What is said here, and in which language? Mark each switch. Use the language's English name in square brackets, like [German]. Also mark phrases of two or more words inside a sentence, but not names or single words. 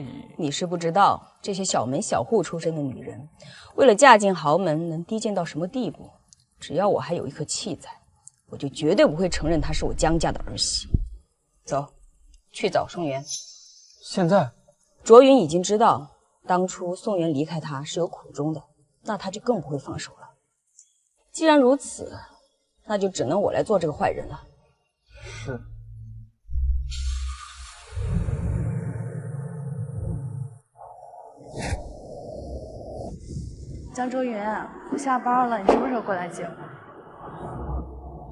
[Chinese] 你是不知道，這些小門小戶出身的女人，為了嫁進豪門，能低賤到什麼地步？只要我還有一顆氣在，我就絕對不會承認她是我江家的兒媳。走，去找宋元。現在，卓雲已經知道當初宋元離開他是有苦衷的，那他就更不會放手了。既然如此，那就只能我來做這個壞人了。是。江卓雲，我下班了，你什麼時候過來接我？